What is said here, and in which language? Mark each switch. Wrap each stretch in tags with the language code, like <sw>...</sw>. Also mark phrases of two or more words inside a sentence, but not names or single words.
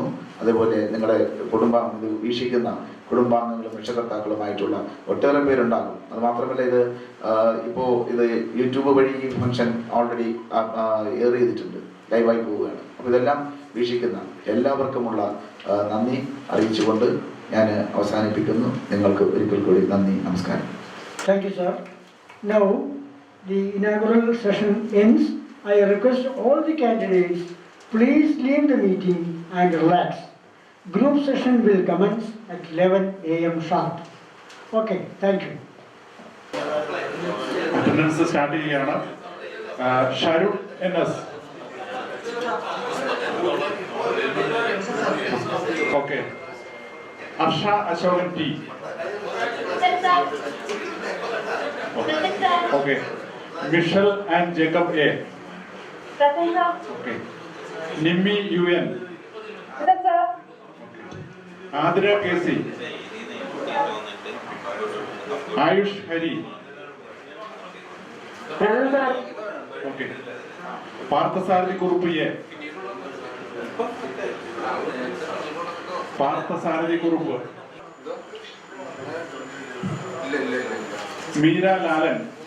<ml>അതേപോലെ നിങ്ങളുടെ ഇത് വീക്ഷിക്കുന്ന കുടുംബാംഗങ്ങളും രക്ഷകർത്താക്കളുമായിട്ടുള്ള ഒട്ടേറെ പേരുണ്ടാകും. അതുമാത്രമല്ല ഇത് ഇപ്പോൾ ഇത് യൂട്യൂബ് വഴി ഈ ഫംഗ്ഷൻ</ml> <en>already air</en> <ml>ചെയ്തിട്ടുണ്ട്, ലൈവായി പോവുകയാണ്. അപ്പോൾ ഇതെല്ലാം വീക്ഷിക്കുന്ന എല്ലാവർക്കുമുള്ള നന്ദി അറിയിച്ചുകൊണ്ട് ഞാൻ അവസാനിപ്പിക്കുന്നു. നിങ്ങൾക്ക് ഒരിക്കൽ കൂടി നന്ദി, നമസ്കാരം.</ml> <en>Thank you, sir. Now, the inaugural session ends. I request all the candidates, please leave the meeting and relax. Group session will commence at 11 a.m. sharp. Okay, thank you. attendance start</en> <ml>ചെയ്യുകയാണ്. ഷാരൂഖ് NS. ഓക്കെ. അർഷ അശോകൻ T. Okay. Michelle and Jacob A. Okay. Nimmi UN. Okay. Adira KC. Ayush Hari. Okay. Parthasarathi Kurupu A. Parthasarathi Kurupu. Meera Lalan.</ml>